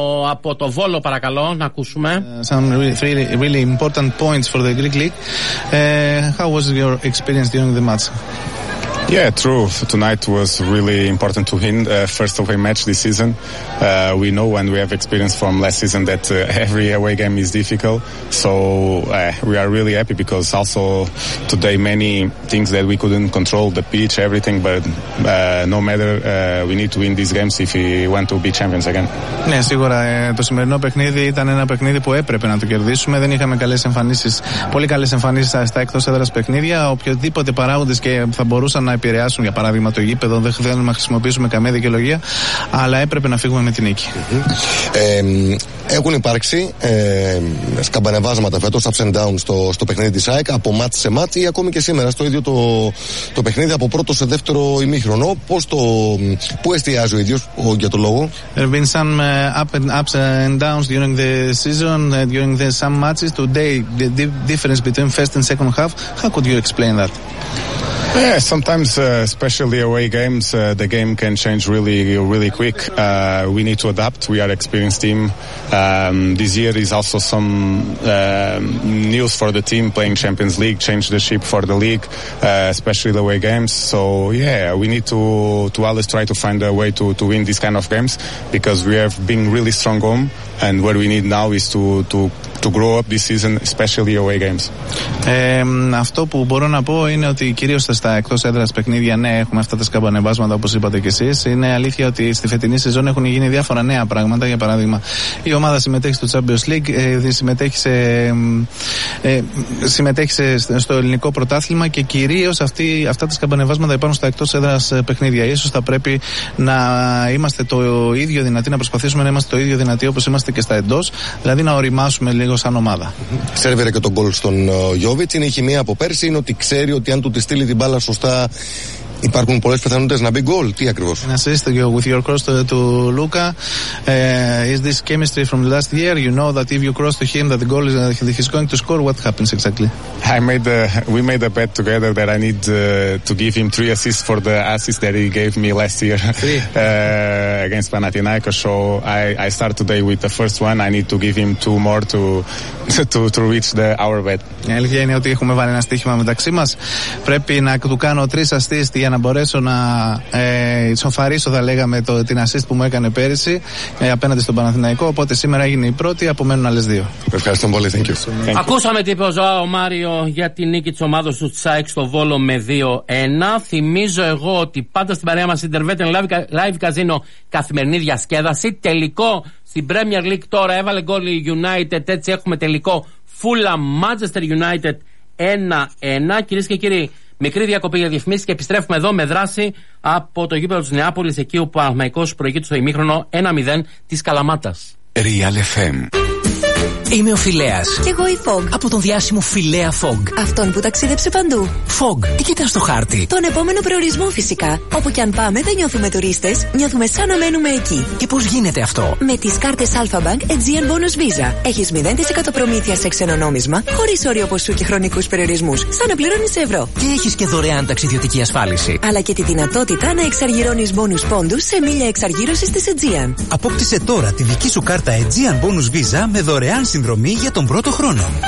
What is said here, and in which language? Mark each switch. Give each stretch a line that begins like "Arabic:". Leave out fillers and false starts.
Greek: Από το Βόλο παρακαλώ να ακούσουμε.
English: Some really, really important points for the Greek League. How was your experience during the match? Yeah, true. Tonight was really important to win. First away match this season. We know and we have experience from last season that every away game is difficult. So we are really happy because also today many things that we couldn't control, the pitch, everything. But no matter, we need to win these games if we want to be champions again.
Greek: Ναι, σίγουρα το σημερινό παιχνίδι ήταν ένα παιχνίδι που έπρεπε να το κερδίσουμε. Δεν είχαμε καλές εμφανίσεις, πολύ καλές εμφανίσεις στα εκτός έδρας παιχνίδια. Οποιοδήποτε παράγοντες και θα μπορούσαν να επηρεάσουν, για παράδειγμα το γήπεδο, δεν θέλουμε να χρησιμοποιήσουμε καμία δικαιολογία, αλλά έπρεπε να φύγουμε με την νίκη. Έχουν υπάρξει σκαμπανεβάσματα φέτος,
English: ups and downs
Greek: στο παιχνίδι της ΑΕΚ, από μάτς σε μάτς ή ακόμη και σήμερα στο ίδιο το παιχνίδι, από πρώτο σε δεύτερο ημίχρονο. Πού εστιάζει ο ίδιος για το λόγο?
English: There have been some ups and downs during the season, during the some matches. Today, the difference between first and second half, how could you explain that? Yeah, sometimes, especially away games, the game can change really, really quick. We need to adapt. We are an experienced team. This year is also some news for the team, playing Champions League, change the ship for the league, especially the away games. So, yeah, we need to always try to find a way to win these kind of games, because we have been really strong home, and what we need now is to grow up this season, especially away games.
Greek: Αυτό που μπορώ να πω είναι ότι κυρίως στα εκτός έδρας παιχνίδια, ναι, έχουμε αυτά τα σκαμπανεβάσματα όπως είπατε και εσείς. Είναι αλήθεια ότι στη φετινή σεζόν έχουν γίνει διάφορα νέα πράγματα. Για παράδειγμα, η ομάδα συμμετέχει στο Champions League, συμμετέχει στο ελληνικό πρωτάθλημα και κυρίως αυτά τα σκαμπανεβάσματα υπάρχουν στα εκτός έδρας παιχνίδια. Ίσως θα πρέπει να είμαστε το ίδιο δυνατοί, να προσπαθήσουμε να είμαστε το ίδιο δυνατοί όπως είμαστε και στα εντός, δηλαδή να οριμάσουμε λίγο σαν ομάδα. Σέρβιρε και τον γκολ στον Γιώβιτς. Είναι η χημεία από πέρσι, είναι ότι ξέρει ότι αν του τη στείλει την μπάλα σωστά, υπάρχουν πολλές πιθανότητες να μπει γκολ. Τι ακριβώς? Να
English: assist with your cross to Luca. Is this chemistry from last year? You know that if you cross to him, that the goal is he's going to score. What happens exactly? We made a bet together that I need to give him 3 assists for the assist that he gave me last year. against Panathinaikos. So I start today with the first one. I need to give him 2 more to reach our bet.
Greek: Η αλήθεια είναι ότι έχουμε βάλει ένα στοίχημα μεταξύ μας. Πρέπει να του κάνω 3 assists για να μπορέσω να ισοφαρίσω, θα λέγαμε, την assist που μου έκανε πέρυσι απέναντι στον Παναθηναϊκό. Οπότε σήμερα έγινε η πρώτη, απομένουν άλλες 2. Ευχαριστώ πολύ.
English: Thank you.
Greek: Ακούσαμε τι είπε ο Μάριο για την νίκη της ομάδας του ΣΑΕΚ στο Βόλο με 2-1. Θυμίζω εγώ ότι πάντα στην παρέα μας Intervet Live Casino, καθημερινή διασκέδαση. Τελικό στην Premier League τώρα, έβαλε γκολ η United. Έτσι έχουμε τελικό Fulham Manchester United 1-1. Κυρίες και κύριοι, μικρή διακοπή για διαφημίσεις και επιστρέφουμε εδώ με δράση από το γήπεδο της Νεάπολης, εκεί όπου ο Παναθηναϊκός προηγείται στο ημίχρονο 1-0 της Καλαμάτας. Real FM. Είμαι ο Φιλέας. Και εγώ η Φογκ. Από τον διάσημο Φιλέα Φογκ. Αυτόν που ταξίδεψε παντού. Φογκ, τι κοιτάς στο χάρτη? Τον επόμενο προορισμό φυσικά. Όπου κι αν πάμε δεν νιώθουμε τουρίστες, νιώθουμε σαν να μένουμε εκεί. Και πώς γίνεται αυτό? Με τις κάρτες Alpha Bank Aegean Bonus Visa. Έχεις 0% προμήθεια σε ξενονόμισμα, χωρίς όριο ποσού και χρονικούς περιορισμούς. Σαν να πληρώνεις ευρώ. Και έχεις και δωρεάν ταξιδιωτική ασφάλιση. Αλλά και τη δυνατότητα να εξαργυρώνεις bonus πόντους σε μίλια εξαργύρωσης της Aegean. Απόκτησε τώρα τη δική σου κάρτα Aegean Bonus Visa με δωρεάν συνδρομή για τον πρώτο χρόνο.